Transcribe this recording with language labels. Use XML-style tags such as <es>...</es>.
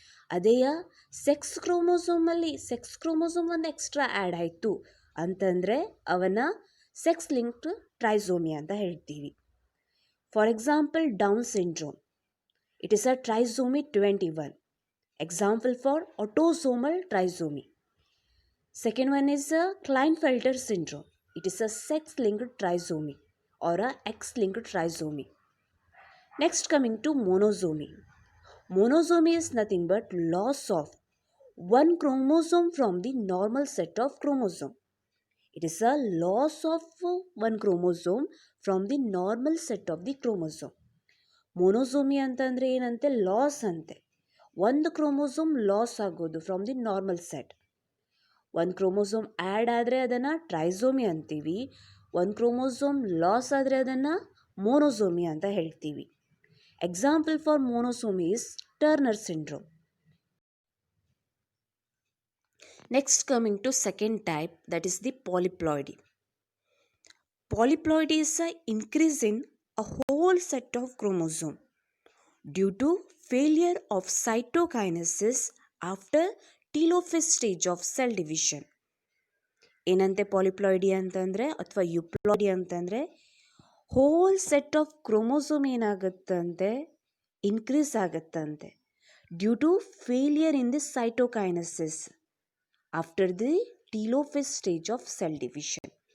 <kn>ಅದೇ sex chromosome ಒಂದು extra add ಆಯಿತು ಅಂತಂದರೆ ಅವನ ಸೆಕ್ಸ್ ಲಿಂಕ್ಡ್ ಟ್ರೈಸೋಮಿ ಅಂತ ಹೇಳ್ತೀವಿ.</kn> <en>For example Down syndrome, it is a trisomy 21. Example for autosomal trisomy. Second one is a Klinefelters syndrome. It is a sex-linked trisomy or a X-linked trisomy. Next, coming to monosomy. Monosomy is nothing but loss of one chromosome from the normal set of chromosome. It is a loss of one chromosome from the normal set of the chromosome.</en> <kn>Monosomy ಅಂತಂದರೆ ಏನಂತೆ, loss ಅಂತೆ. ಒಂದು chromosome loss ಆಗೋದು</kn> <en>From the normal set.</en> <kn>ಒಂದು chromosome add ಆದರೆ ಅದನ್ನು trisomy ಅಂತೀವಿ. ಒಂದು ಕ್ರೋಮೋಸೋಮ್ ಲಾಸ್ ಆದರೆ ಅದನ್ನು ಮೋನೋಸೋಮಿ ಅಂತ ಹೇಳ್ತೀವಿ.</kn> <en>Example for monosomy is Turner syndrome. Next coming to second type, that is the polyploidy. Polyploidy is an increase in a whole set of chromosomes due to failure of cytokinesis after telophase stage of cell division.</en> <kn>ಏನಂತೆ polyploidy ಅಂತಂದರೆ ಅಥವಾ ಯುಪ್ಲಾಯ್ಡಿ ಅಂತಂದರೆ hole set of chromosome ಏನಾಗುತ್ತಂತೆ, increase ಆಗುತ್ತಂತೆ</kn> <en>Due to failure in the cytokinesis after the telophase stage of cell division.</en>